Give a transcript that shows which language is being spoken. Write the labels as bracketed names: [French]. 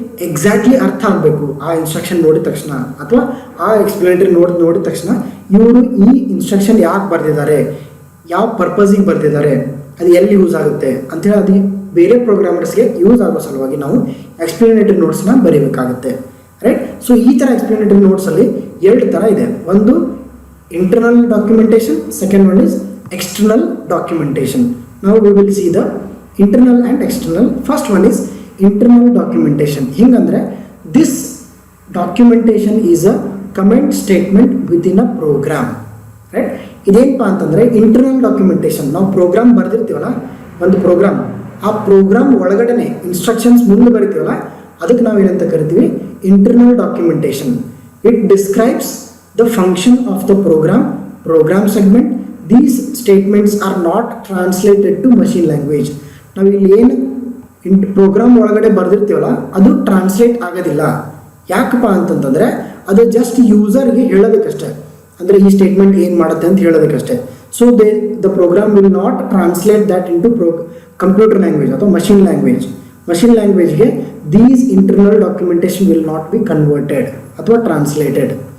[Kannada] Exactly ಅರ್ಥ ಆಗಬೇಕು ಆ ಇನ್ಸ್ಟ್ರಕ್ಷನ್ ನೋಡಿದ ತಕ್ಷಣ ಅಥವಾ ಆ ಎಕ್ಸ್ಪ್ಲನೇಟರಿ ನೋಡಿದ ತಕ್ಷಣ ಇವರು ಈ ಇನ್ಸ್ಟ್ರಕ್ಷನ್ ಯಾಕೆ ಬರೆದಿದ್ದಾರೆ, ಯಾವ ಪರ್ಪಸಿಗೆ ಬರೆದಿದ್ದಾರೆ, ಅದು ಎಲ್ಲಿ ಯೂಸ್ ಆಗುತ್ತೆ ಅಂಥೇಳಿ ಅದು ಬೇರೆ ಪ್ರೋಗ್ರಾಮರ್ಸ್ಗೆ ಯೂಸ್ ಆಗೋ ಸಲುವಾಗಿ ನಾವು ಎಕ್ಸ್ಪ್ಲನೇಟರಿ ನೋಟ್ಸ್ನ ಬರೀಬೇಕಾಗುತ್ತೆ, ರೈಟ್. ಸೊ ಈ ಥರ ಎಕ್ಸ್ಪ್ಲನೇಟರಿ ನೋಟ್ಸಲ್ಲಿ 2 ಥರ ಇದೆ. ಒಂದು internal documentation, [English] Second one is external documentation. Now we will see the internal and external. First one is internal documentation. [Kannada] Hingandre [English] this documentation is a comment statement within a program, right. [Kannada] ಇದೇನಪ್ಪ ಅಂತಂದರೆ internal documentation. ನಾವು program ಬರೆದಿರ್ತೀವಲ್ಲ, ಒಂದು program, ಆ program ಒಳಗಡೆ instructions ಮುಂದೆ ಬರಿತೀವಲ್ಲ, ಅದಕ್ಕೆ ನಾವು ಏನಂತ ಕರಿತೀವಿ, internal documentation. [English] It describes the function of the program segment. These statements are not translated to machine language. [Kannada] ನಾವು ಇಲ್ಲಿ ಏನು ಪ್ರೋಗ್ರಾಮ್ ಒಳಗಡೆ ಬರೆದಿರ್ತೀವಲ್ಲ ಅದು ಟ್ರಾನ್ಸ್ಲೇಟ್ ಆಗೋದಿಲ್ಲ. ಯಾಕಪ್ಪ ಅಂತಂತಂದರೆ ಅದು ಜಸ್ಟ್ ಯೂಸರ್ಗೆ ಹೇಳೋದಕ್ಕಷ್ಟೇ, ಅಂದರೆ ಈ ಸ್ಟೇಟ್ಮೆಂಟ್ ಏನು ಮಾಡುತ್ತೆ ಅಂತ ಹೇಳೋದಕ್ಕಷ್ಟೇ. [English] so the program will not translate that into computer language [Kannada] ಅಥವಾ [English] Machine ಲ್ಯಾಂಗ್ವೇಜ್ಗೆ these internal documentation will not be converted ಅಥವಾ translated.